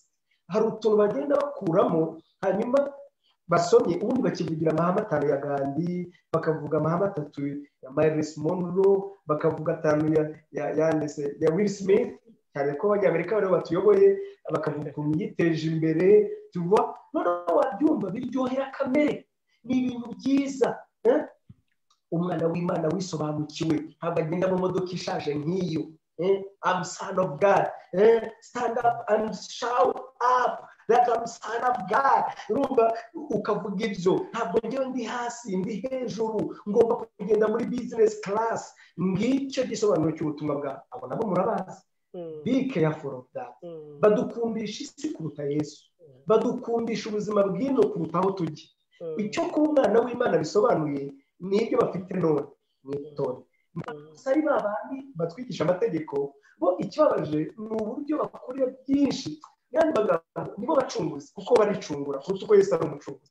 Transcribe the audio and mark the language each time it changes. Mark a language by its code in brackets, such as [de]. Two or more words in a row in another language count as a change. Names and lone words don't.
[rw] Hari utuntu bagenda bakuramo, hanyuma basomye ubundi bakivugira amahame 5 ya Gandhi, bakavuga amahame 3 ya Miles Monroe, bakavuga 5 ya Will Smith, cyane ko abanyamerika bari batuyoboye, bakavuga ukuntu yiteje imbere. Tuva noneho wabyumva biryohera kamere, ni ibintu byiza. Umwana w'Imana wisobanukiwe ntabwo agenda mu modoka ishaje nk'iyo. [en] I'm son of God. Stand up and shout up that I'm son of God. [rw] Urumva ukavuga ibyo, ntabwo njyewe ndi hasi ndi hejuru, ngomba kugenda muri [en] business class. [rw] Ngicyo gisobanuro cy'ubutumwa bwawe. Abo nabo murabazi. [en] Be careful of that. [rw] Badukundisha isi kuruta Yesu, badukundisha ubuzima bw'ino kuruta aho tujya. Icyo kuba umwana w'Imana bisobanuye n'ibyo bafite none mwitone. Sari babandi batwigisha amategeko bo ikibabaje ni uburyo bakorera byinshi, yani bagabo nibo bacunguzi kuko baricungura kuko uko Yesu ari umucunguzi.